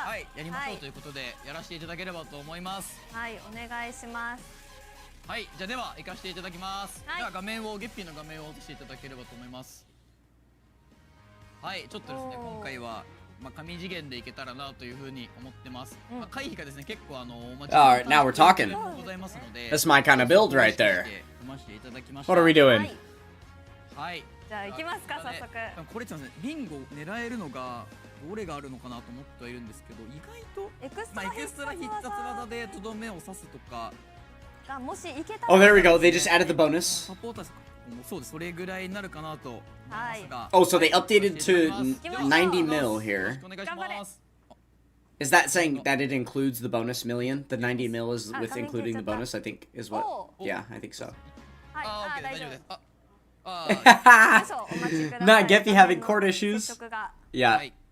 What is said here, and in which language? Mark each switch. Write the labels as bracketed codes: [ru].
[ja] はい、やりましょうということでやらせていただければと思います。はい、お願いします。はい、じゃあでは行かせていただきます。では画面をゲッピーの画面を落としていただければと思います。はい、ちょっとですね今回は神次元でいけたらなというふうに思ってます。回避がですね結構 [en] Alright, now we're talking. [ja] ございますので。 [en] That's my kind of build right there. What are we doing? [ja] はい。じゃあ行きますか早速。これちょっとねビンゴ狙えるのがどれがあるのかなと思ってはいるんですけど、意外とエクストラ必殺技でとどめを刺すとか。 [en] Oh, there we go. They just added the bonus. [ja] サポーターそうです。それぐらいになるかなと思いますが。 [en] Oh, so they updated to 90 mil here. [ja] お願いします。 [en] Is that saying that it includes the bonus million? The 90 mil is with including the bonus, I think, is what? Yeah, I think so. [ja] あ、大丈夫です。 [en] Not GEPPY having court issues. Yeah.